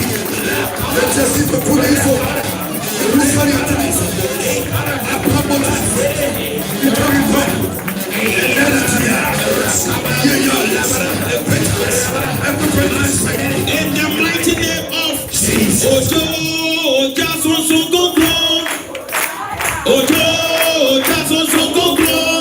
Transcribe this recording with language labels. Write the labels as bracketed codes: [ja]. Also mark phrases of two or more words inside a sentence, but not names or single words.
[en] Let's just see the police. Who's going to do this? I put it. You tell me what? In the mighty name of Jesus. Ojo, just one so go glow. Ojo, just one so go glow.